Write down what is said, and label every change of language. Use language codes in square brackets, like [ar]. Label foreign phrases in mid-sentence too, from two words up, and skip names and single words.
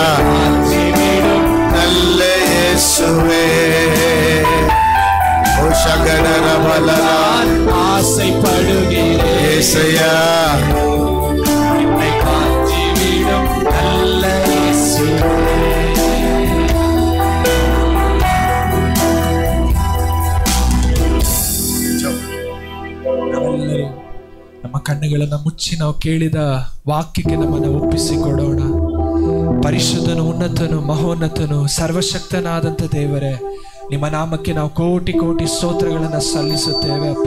[ta] மாற்றிவிடும் நல்ல இயேசுவே. ஓ சகடரபலரான் ஆசைப்படுகிறேன் இயேசையா. என்னை மாற்றிவிடும் நல்ல இயேசுவே. [kn] ನಾವೆಲ್ಲರೂ ನಮ್ಮ ಕಣ್ಣುಗಳನ್ನು ಮುಚ್ಚಿ ನಾವು ಕೇಳಿದ ವಾಕ್ಯಕ್ಕೆ ನಮ್ಮನ್ನು ಒಪ್ಪಿಸಿಕೊಡೋಣ. ಪರಿಶುದ್ಧನು, ಉನ್ನತನು, ಮಹೋನ್ನತನು, ಸರ್ವಶಕ್ತನಾದಂಥ ದೇವರೇ, ನಿಮ್ಮ ನಾಮಕ್ಕೆ ನಾವು ಕೋಟಿ ಕೋಟಿ ಸ್ತೋತ್ರಗಳನ್ನು ಸಲ್ಲಿಸುತ್ತೇವೆ ಅಪ್ಪ.